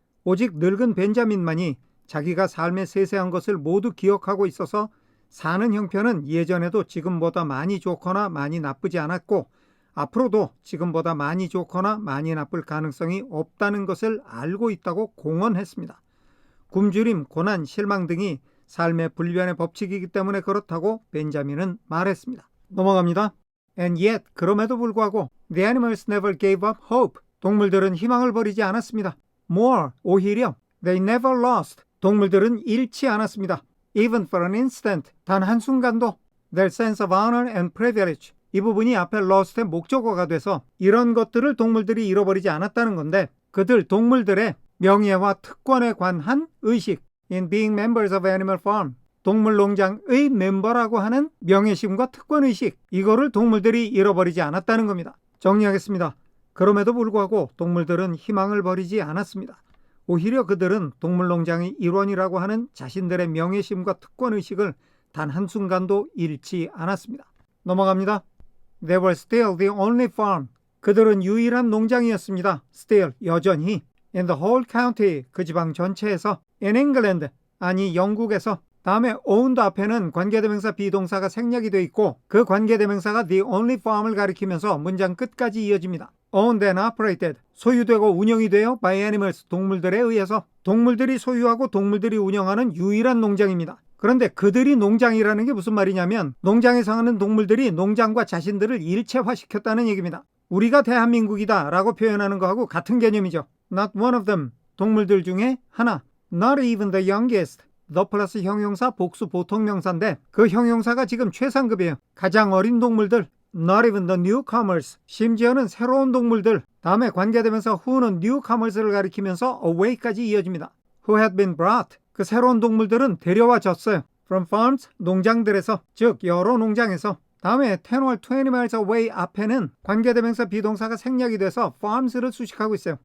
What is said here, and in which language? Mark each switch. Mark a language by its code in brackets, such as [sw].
[ko] 오직 늙은 벤자민만이 자기가 삶의 세세한 것을 모두 기억하고 있어서 사는 형편은 예전에도 지금보다 많이 좋거나 많이 나쁘지 않았고 앞으로도 지금보다 많이 좋거나 많이 나쁠 가능성이 없다는 것을 알고 있다고 공언했습니다. 굶주림, 고난, 실망 등이 삶의 불변의 법칙이기 때문에 그렇다고 벤자민은 말했습니다. 넘어갑니다. [en] And yet, [ko] 그럼에도 불구하고 [en] the animals never gave up hope. [ko] 동물들은 희망을 버리지 않았습니다. [en] More, [ko] 오히려 [en] they never lost. [ko] 동물들은 잃지 않았습니다. [en] Even for an instant, [ko] 단 한순간도 [en] their sense of honor and privilege. [ko] 이 부분이 앞에 lost의 목적어가 돼서 이런 것들을 동물들이 잃어버리지 않았다는 건데 그들 동물들의 명예와 특권에 관한 의식 [en] in being members of Animal Farm. [ko] 동물농장의 멤버라고 하는 명예심과 특권의식 이거를 동물들이 잃어버리지 않았다는 겁니다. 정리하겠습니다. 그럼에도 불구하고 동물들은 희망을 버리지 않았습니다. 오히려 그들은 동물농장의 일원이라고 하는 자신들의 명예심과 특권의식을 단 한순간도 잃지 않았습니다. 넘어갑니다. [en] They were still the only farm. [ko] 그들은 유일한 농장이었습니다. [en] Still, [ko] 여전히. [en] In the whole county, [ko] 그 지방 전체에서. [en] In England, [ko] 아니 영국에서. 다음에 owned 앞에는 관계대명사 비동사가 생략이 되어 있고 그 관계대명사가 the only farm을 가리키면서 문장 끝까지 이어집니다. [en] Owned and operated, [ko] 소유되고 운영이 되어 [en] by animals, [ko] 동물들에 의해서. 동물들이 소유하고 동물들이 운영하는 유일한 농장입니다. 그런데 그들이 농장이라는 게 무슨 말이냐면 농장에 사는 동물들이 농장과 자신들을 일체화시켰다는 얘기입니다. 우리가 대한민국이다 라고 표현하는 거하고 같은 개념이죠. [en] Not one of them, [ko] 동물들 중에 하나. [en] Not even the youngest, [ko] the 플러스 형용사 복수 보통명사인데 그 형용사가 지금 최상급이에요. 가장 어린 동물들. [en] Not even the newcomers, [ko] 심지어는 새로운 동물들. 다음에 관계되면서 who는 newcomers를 가리키면서 away까지 이어집니다. [en] Who had been brought, [ko] 그 새로운 동물들은 데려와졌어요. [en] From farms, [ko] 농장들에서, 즉 여러 농장에서. 다음에 [en] 10 or 20 miles away [ko] 앞에는 관계대명사 비동사가 생략이 돼서 farms를 수식하고 있어요.